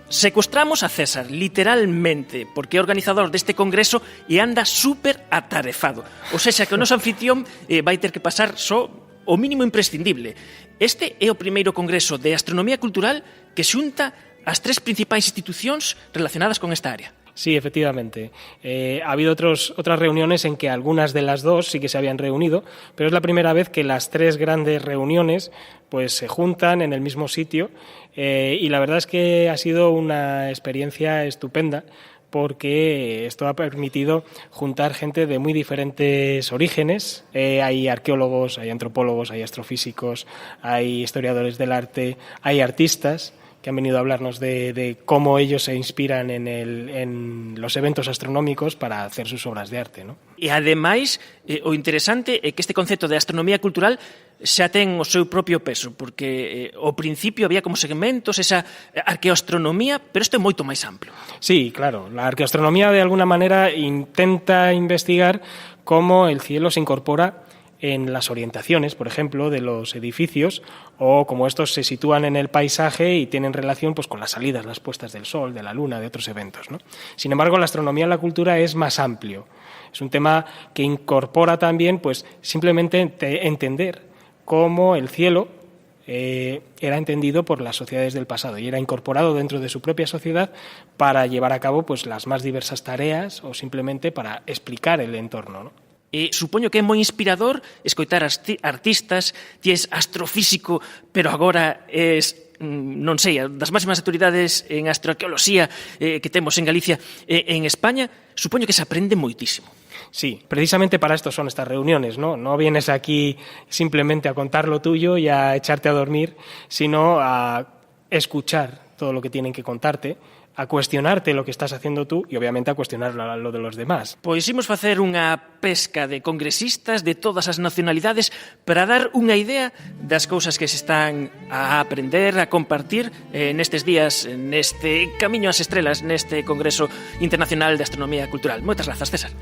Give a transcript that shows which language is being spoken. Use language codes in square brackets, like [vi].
[gl] Secuestramos a César, literalmente, porque é organizador deste congreso e anda súper atarefado. O sexa que o noso anfitrión vai ter que pasar só o mínimo imprescindible. Este é o primeiro congreso de astronomía cultural que xunta as tres principais institucións relacionadas con esta área. [es] Sí, efectivamente. Ha habido otras reuniones en que algunas de las dos sí que se habían reunido, pero es la primera vez que las tres grandes reuniones pues se juntan en el mismo sitio y la verdad es que ha sido una experiencia estupenda porque esto ha permitido juntar gente de muy diferentes orígenes. Hay arqueólogos, hay antropólogos, hay astrofísicos, hay historiadores del arte, hay artistas que han venido a hablarnos de cómo ellos se inspiran en los eventos astronómicos para hacer sus obras de arte, ¿no? [gl] E ademais, o interesante é que este concepto de astronomía cultural xa ten o seu propio peso, porque ao principio había como segmentos, esa arqueoastronomía, pero isto é moito máis amplo. [es] Sí, claro. La arqueoastronomía de alguna manera intenta investigar cómo el cielo se incorpora en las orientaciones, por ejemplo, de los edificios o cómo estos se sitúan en el paisaje y tienen relación pues, con las salidas, las puestas del sol, de la luna, de otros eventos, ¿no? Sin embargo, la astronomía en la cultura es más amplio. Es un tema que incorpora también pues, simplemente entender cómo el cielo era entendido por las sociedades del pasado y era incorporado dentro de su propia sociedad para llevar a cabo pues, las más diversas tareas o simplemente para explicar el entorno, ¿no? [gl] Supoño que é moi inspirador escoitar artistas, ti és astrofísico, pero agora és non sei, das máximas autoridades en astroarqueoloxía que temos en Galicia e en España, supoño que se aprende moitísimo. [es] Sí, precisamente para esto son estas reuniones, ¿no? No vienes aquí simplemente a contar lo tuyo y a echarte a dormir, sino a escuchar todo lo que tienen que contarte, a cuestionarte lo que estás haciendo tú y obviamente a cuestionar lo de los demás. [gl] Pois imos facer unha pesca de congresistas de todas as nacionalidades para dar unha idea das cousas que se están a aprender, a compartir nestes días, neste Camiño ás Estrelas, neste Congreso Internacional de Astronomía Cultural. Moitas grazas, César.